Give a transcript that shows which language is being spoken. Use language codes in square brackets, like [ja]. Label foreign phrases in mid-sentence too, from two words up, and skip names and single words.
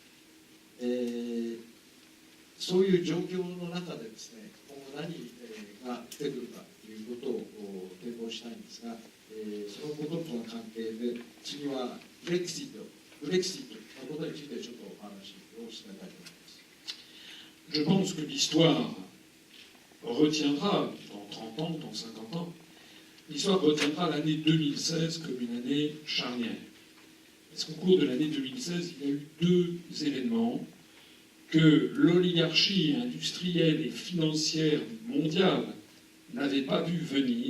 [ja] そういう状況の中でですね、今後何が出てくるかということを展望したいんですが、そのこととの関係で、次はブレクシットのことについてちょっとお話を進めたいと思います。 [fr] Je pense que l'histoire retiendra, dans 30 ans, dans 50 ans, l'histoire retiendra l'année 2016 comme une année charnière. Parce qu'au cours de l'année 2016, il y a eu deux événements que l'oligarchie industrielle et financière mondiale n'avait pas vu venir.